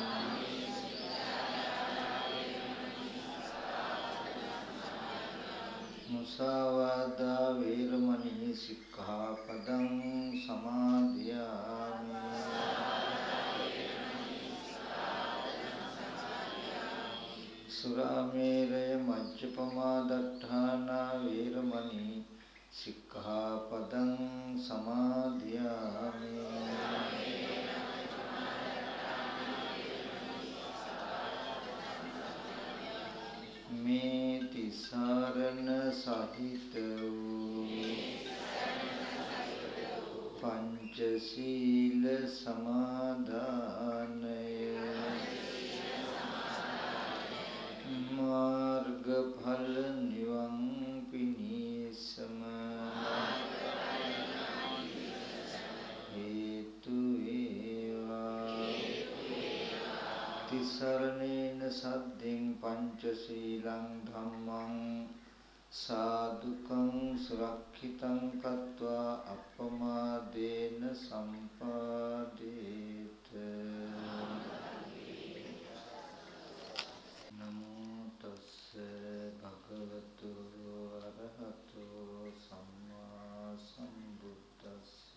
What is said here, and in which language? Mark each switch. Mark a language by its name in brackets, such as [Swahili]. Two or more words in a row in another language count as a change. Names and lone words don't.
[Pali] මුසාවාදා වේරමණී සික්ඛාපදං සමාදියාමි සුරාමේරය මජ්ජපමා දට්ඨානා වේරමණී සික්ඛාපදං සමාදියාමි [Sinhala] මේ තිසරණ සහිත වූ පංචශීල සමාදානය මාර්ගඵල නිවන් පිණිසම හේතු වේවා [Pali] තිසරණේන සද්දෙන් පංචශීලං ධම්මං සාදුකං සුරක්ෂිතං කତ୍වා අප්පමාදේන සම්පාදේත. නමෝ තස්ස භගවතු අරහතෝ සම්මා සම්බුද්දස්ස.